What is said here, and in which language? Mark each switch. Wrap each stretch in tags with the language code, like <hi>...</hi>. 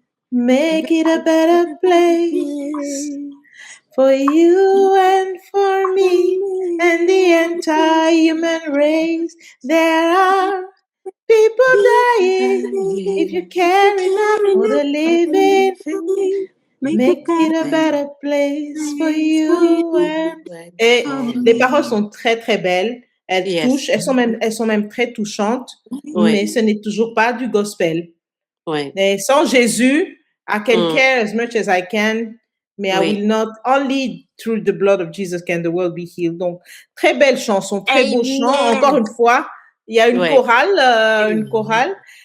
<en>Make it a better place for you and for me and the entire human race. There are people dying. If you care enough for the living, make it a better place for you.</en> <fr>Et les paroles sont très très belles. Elles touchent. Elles sont même très touchantes. Mais ce n'est toujours pas du gospel. Et sans Jésus,</fr> <en>I can care as much as I can,</en> <fr>mais</fr> <en>I will not. Only through the blood of Jesus can the world be healed.</en> <fr>Donc, très belle chanson, très beau chant. Encore une fois, il y a une chorale.</fr>